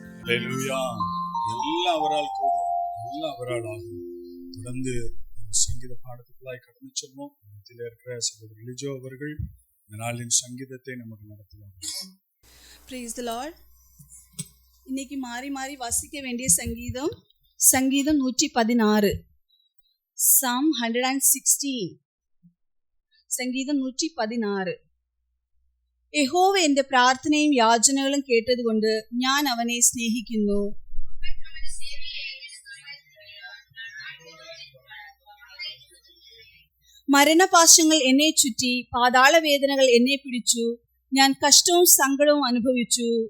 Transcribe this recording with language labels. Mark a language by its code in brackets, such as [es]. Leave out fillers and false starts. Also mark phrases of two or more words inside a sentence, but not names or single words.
[ta] அல்லேலூயா. எல்லாம் அவரால் கூடும், எல்லாம் அவரால் ஆகும். தொடர்ந்து சங்கீத பாடத்துக்குள்ளாய் கடந்து செல்வோம். மத்தியில் இருக்கிற சகோதரர் லிஜோ அவர்கள் இந்த நாளின் சங்கீதத்தை நமக்கு நடத்துவார். [en] Praise the Lord. [ta] இன்னைக்கு மாறி மாறி வாசிக்க வேண்டிய சங்கீதம் 116. [en] Psalm 116. [ml] സങ്കീതം 116. യഹോവ എന്റെ പ്രാർത്ഥനയും യാചനകളും കേട്ടതുകൊണ്ട് ഞാൻ അവനെ സ്നേഹിക്കുന്നു. മരണപാശങ്ങൾ എന്നെ ചുറ്റി, പാതാളവേദനകൾ എന്നെ പിടിച്ചു, ഞാൻ കഷ്ടവും സങ്കടവും അനുഭവിച്ചു.